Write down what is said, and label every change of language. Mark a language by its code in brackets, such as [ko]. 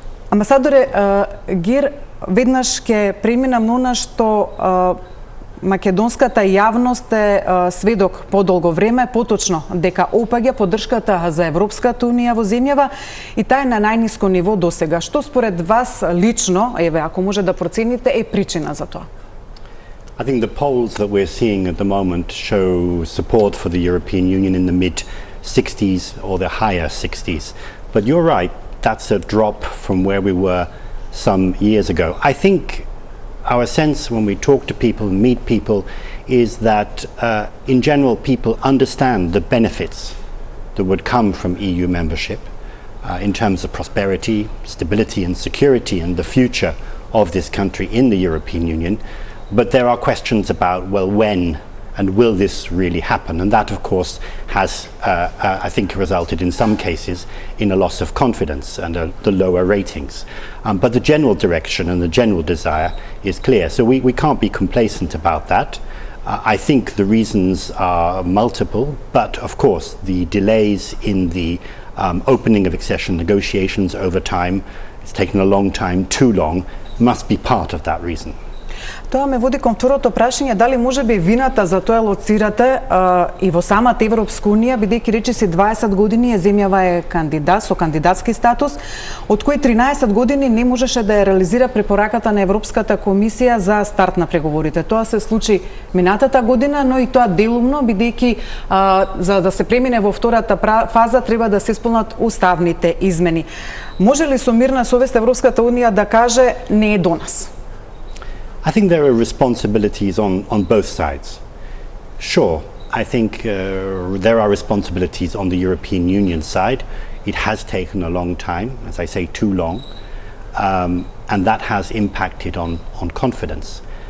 [mk] Амбасадоре Гир, веднаш ќе преминам на она што македонската јавност е сведок подолго време, поточно дека опаѓа поддршката за Европската унија во земјава и таа е на најниско ниво досега. Што според вас лично, еве ако може да процените, е причина за тоа? [en] I think the polls that we're seeing at the moment show support for the European Union in the mid-60s or the higher 60s. But you're right, that's a drop from where we were some years ago. I think our sense when we talk to people and meet people is that in general people understand the benefits that would come from EU membership in terms of prosperity, stability and security and the future of this country in the European Union. But there are questions about, well, when and will this really happen? And that, of course, has, I think, resulted in some cases in a loss of confidence and the lower ratings. But the general direction and the general desire is clear. So we can't be complacent about that. I think the reasons are multiple, but of course the delays in the opening of accession negotiations over time, it's taken a long time, too long, must be part of that reason. [mk] Тоа ме води кон второто прашање, дали може би вината за тоа лоцирате и во самата Европска унија, бидејќи речиси 20 години земјава е кандидат со кандидатски статус, од кои 13 години не можеше да ја реализира препораката на Европската комисија за старт на преговорите. Тоа се случи минатата година, но и тоа делумно, бидејќи за да се премине во втората фаза треба да се исполнат уставните измени. Може ли со мирна совест Европската унија да каже не е до нас? [en] I think there are responsibilities on both sides. Sure, I think there are responsibilities on the European Union side. It has taken a long time, as I say, too long, and that has impacted on confidence.